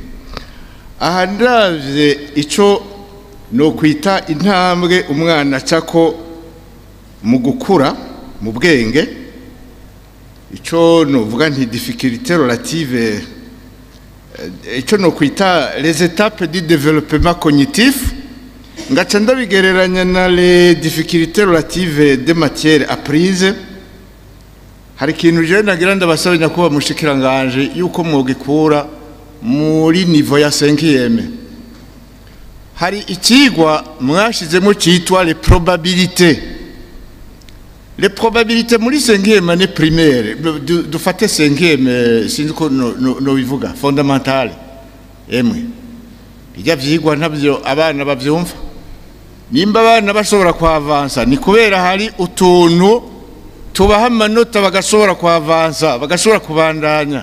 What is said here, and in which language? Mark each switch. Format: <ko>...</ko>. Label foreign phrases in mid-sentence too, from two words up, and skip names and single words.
<rn>Aha ndavye ico no kwita intambwe umwana cako mu gukura mu bwenge, ico no vuga nti</rn> <fr>difficulté relative,</fr> <rn>ico no kwita</rn> <fr>les étapes du développement cognitif,</fr> <rn>ngaca ndabigereranya na</rn> <fr>les difficultés relatives des matières apprises.</fr> <rn>Hari ikintu je nagira ndabasaba nyakuba Umushikiranganji yuko mwogikura muri niveau ya 5e. Hari ikigwa mwashizemo cyitwa</rn> <fr>les probabilités. Les probabilités muri 5e année primaire,</fr> <rn>dufate 5e sinzi ko no bivuga fondamentale. Emwe bijya vyigwa ntabyo abana bavyumva. Nimba abana bashobora kwavansa ni kubera hari utuntu tubaha amanota bagashobora kwavansa, bagashobora kubandanya.</rn>